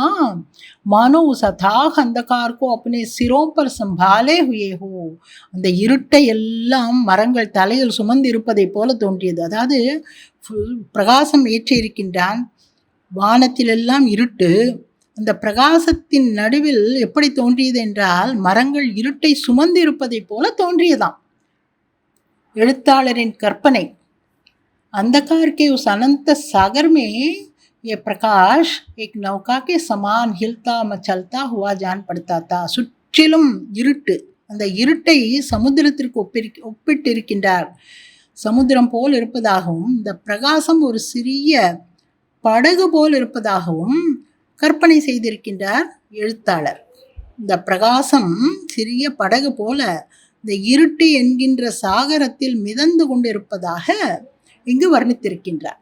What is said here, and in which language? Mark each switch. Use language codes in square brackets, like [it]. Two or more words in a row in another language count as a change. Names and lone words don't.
[hi] मानो उस अथाह अंधकार को अपने सिरों पर संभाले हुए हो, [ta] அந்த இருட்டை எல்லாம் மரங்கள் தலையில் சுமந்து இருப்பதை போல தோன்றியது. அதாவது பிரகாசம் ஏற்றி இருக்கின்றான், வானத்திலெல்லாம் இருட்டு, அந்த பிரகாசத்தின் நடுவில் எப்படி தோன்றியது என்றால் மரங்கள் இருட்டை சுமந்து இருப்பதை போல தோன்றியதாம். எழுத்தாளரின் கற்பனை. [hi] अंधकार के उस अनंत सागर में ये प्रकाश एक नौका के समान हिलता मचलता हुआ जान पड़ता था. [ta] சுற்றிலும் இருட்டு, அந்த இருட்டை சமுத்திரத்திற்கு ஒப்பிட்டிருக்கின்றார். சமுத்திரம் போல் இருப்பதாகவும் இந்த பிரகாசம் ஒரு சிறிய படகு போல் இருப்பதாகவும் கற்பனை செய்திருக்கின்றார் எழுத்தாளர். இந்த பிரகாசம் சிறிய படகு போல இந்த இருட்டு என்கின்ற சாகரத்தில் மிதந்து கொண்டிருப்பதாக இங்கு வர்ணித்திருக்கின்றார்.